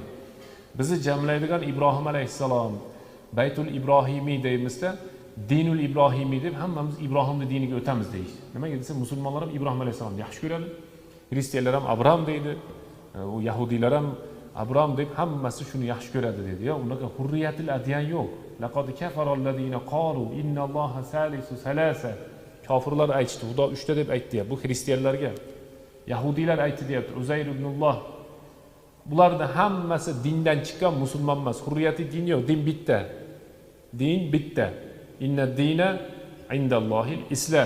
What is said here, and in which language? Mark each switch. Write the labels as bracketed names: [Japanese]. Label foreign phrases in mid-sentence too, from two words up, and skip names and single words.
[Uzbek] Bizni jamlaydigan İbrahim alayhissalom Baytul Ibrohimiy deymizda, Dinul Ibrohimiy deb hammamiz Ibrohimning diniga o'tamiz deydi. Nimaga desa, musulmonlar ham Ibrohim alayhissalomni yaxshi ko'radi. Xristianlar ham Abraham deydi. U yahudiylar ham Abraham deb hammasi shuni yaxshi ko'radi dedi. Ya, unaqa [Arabic] حرية الأديان [Uzbek] yo'q. [Arabic] لقد كفر الذين قالوا إن الله ثالث ثلاثة. [Uzbek] Kofirlar aytdi, Xudo 3 ta deb aytdi. Bu xristianlarga. Yahudiylar aytdi deyapti, [Arabic] عزير ابن الله. [Uzbek] Bularda hammasi dindan chiqqan musulmon emas. Hurriyati din yo'q, din bitta. Din bitta. [Arabic] إن الدين عند الله الإسلام.